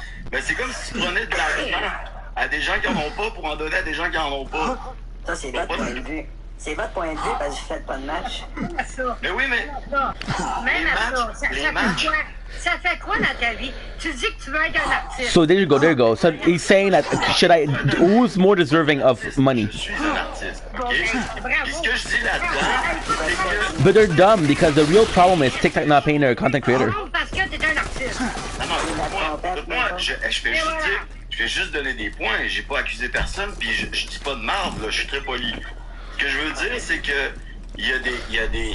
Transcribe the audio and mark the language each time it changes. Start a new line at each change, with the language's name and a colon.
French: Ben c'est comme si tu prenais de l'argent à des gens qui en ont pas pour en donner à des gens qui en ont pas. Ça, c'est votre point de vue. C'est votre point de vue parce que vous faites pas de match. Mais oui, mais... Même à ça, ça fait quoi? Ça fait quoi dans ta vie? Tu dis que tu veux être un artiste.
English: So there you go. So he's saying that who's more deserving of money?
French: Je suis un artiste, ok? Puis ce que je dis là-dedans, c'est que...
English: But they're dumb because the real problem is TikTok not paying their content creator.
French: Parce que t'es un artiste. Non, moi, je fais juste donner des points, j'ai pas accusé personne, puis je dis pas de marde, là, je suis très poli. Ce que je veux dire, c'est que il y a des